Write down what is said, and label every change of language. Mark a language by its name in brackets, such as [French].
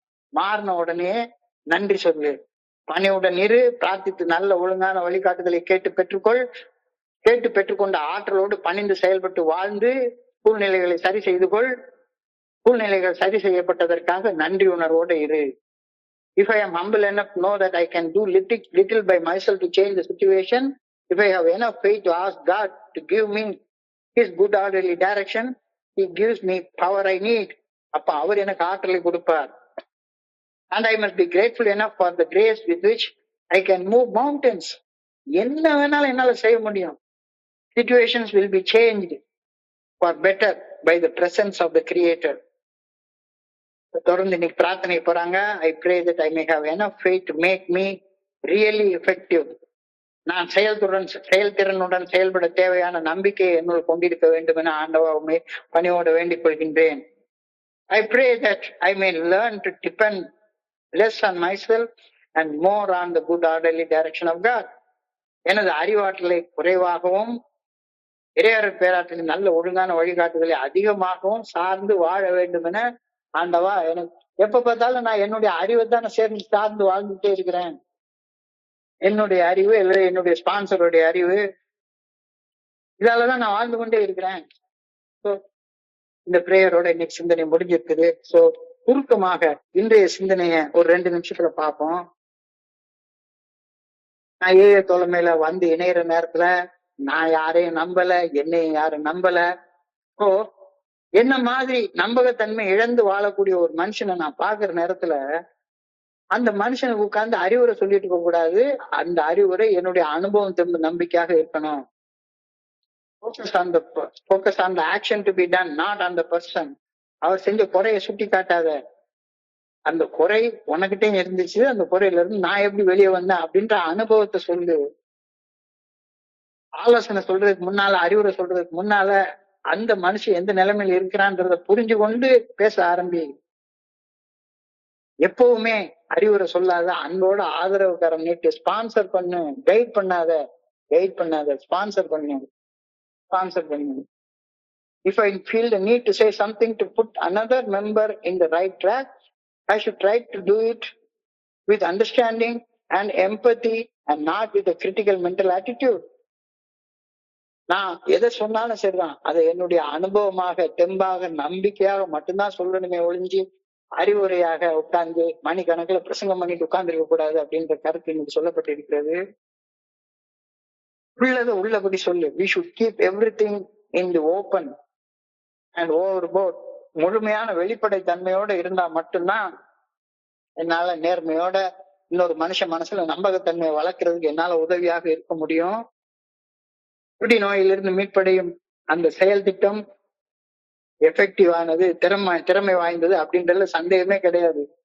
[Tamil] மாறின உடனே நன்றி சொல்லு. பணியுடன் இரு, பிரார்த்தித்து நல்ல ஒழுங்கான வழிகாட்டுதலை கேட்டு பெற்றுக்கொள். கேட்டு பெற்றுக்கொண்ட ஆற்றலோடு பணிந்து செயல்பட்டு வாழ்ந்து சூழ்நிலைகளை சரி செய்து கொள். சூழ்நிலைகள் சரி செய்யப்பட்டதற்காக நன்றி உணர்வோடு இரு. [English] If I am humble enough to know that I can do little by myself to change the situation, if I have enough faith to ask God to give me His good orderly direction, He gives me power I need. [Tamil] அப்ப அவர் எனக்கு ஆற்றலை கொடுப்பார். [English] And I must be grateful enough for the grace with which I can move mountains. [Tamil] என்ன வேணாலும் என்னால செய்ய முடியும். [English] Situations will be changed for better by the presence of the Creator. [Tamil] தொடர்ந்து இன்னைக்கு பிரார்த்தனை போறாங்க. [English] I pray that I may have enough faith to make me really effective. [Tamil] நான் செயல்திறனுடன் செயல்பட தேவையான நம்பிக்கையை என்னுள் கொண்டிருக்க வேண்டும் என ஆண்டவரை பணியோடு வேண்டிக் கொள்கின்றேன். [English] I pray that I may learn to depend less on myself and more on the good orderly direction of God. [Tamil] எனது அறிவாற்றலை குறைவாகவும் இறையர் பேராற்றலின் நல்ல ஒழுங்கான வழிகாட்டுதலை அதிகமாகவும் சார்ந்து வாழ வேண்டும் என ஆண்டவா, எனக்கு எப்ப பார்த்தாலும் நான் என்னுடைய அறிவை தானே சார்ந்து வாழ்ந்துட்டே இருக்கிறேன். என்னுடைய அறிவு இல்லை, என்னுடைய ஸ்பான்சருடைய அறிவு, இதாலதான் நான் வாழ்ந்து கொண்டே இருக்கிறேன். இந்த பிரேயரோட இன்னைக்கு சிந்தனை முடிஞ்சிருக்குது. சோ சுருக்கமாக இன்றைய சிந்தனைய ஒரு 2 நிமிஷத்துல பார்ப்போம். நான் ஏழு தோழமையில வந்து இணையிற நேரத்துல நான் யாரையும் நம்பல, என்னையும் யாரும் நம்பல. இப்போ என்ன மாதிரி நம்பகத்தன்மை இழந்து வாழக்கூடிய ஒரு மனுஷனை நான் பாக்குற நேரத்துல அந்த மனுஷனுக்கு உட்கார்ந்து அறிவுரை சொல்லிட்டு இருக்க கூடாது. அந்த அறிவுரை என்னுடைய அனுபவம் திரும்ப நம்பிக்கையாக இருக்கணும். [English] Focus on the action to be done, not on the person. [Tamil] அவர் செஞ்ச குறைய சுட்டி காட்டாத. அந்த குறை உனக்கிட்டே இருந்துச்சு, அந்த குறையில இருந்து நான் எப்படி வெளியே வந்தேன் அப்படின்ற அனுபவத்தை சொல்லு. ஆலோசனை சொல்றதுக்கு முன்னால, அறிவுரை சொல்றதுக்கு முன்னால அந்த மனுஷன் எந்த நிலைமையில இருக்கிறான்றத புரிஞ்சு கொண்டு பேச ஆரம்பி. எப்பவுமே அறிவுரை சொல்லாத, அன்போட ஆதரவுக்காரம் நீட்டு ஸ்பான்சர் பண்ணு. கைட் பண்ணாத ஸ்பான்சர் பண்ணு. [English] If I feel the need to say something to put another member in the right track, I should try to do it with understanding and empathy and not with a critical mental attitude. [Tamil] நான் எதை சொன்னாலும் சரிதான், அதை என்னுடைய அனுபவமாக, தெம்பாக, நம்பிக்கையாக மட்டும்தான் சொல்லணுமே ஒழிஞ்சு அறிவுரையாக உட்கார்ந்து மணிக்கணக்கில் பிரசங்கம் பண்ணிட்டு உட்கார்ந்து இருக்க கூடாது அப்படின்ற கருத்து இன்னைக்கு சொல்லப்பட்டிருக்கிறது. உள்ளதை உள்ளபடி சொல்லு. [English] We should keep everything in the open and overboard. [Tamil] முழுமையான வெளிப்படை தன்மையோட இருந்தா மட்டும்தான் என்னால நேர்மையோட இன்னொரு மனுஷன் மனசுல நம்பகத்தன்மையை வளர்க்கறதுக்கு என்னால உதவியாக இருக்க முடியும். குடி நோயிலிருந்து மீட்படையும் அந்த செயல் திட்டம் எஃபெக்டிவ் ஆனது, திறமை வாய்ந்தது அப்படின்றதுல சந்தேகமே கிடையாது.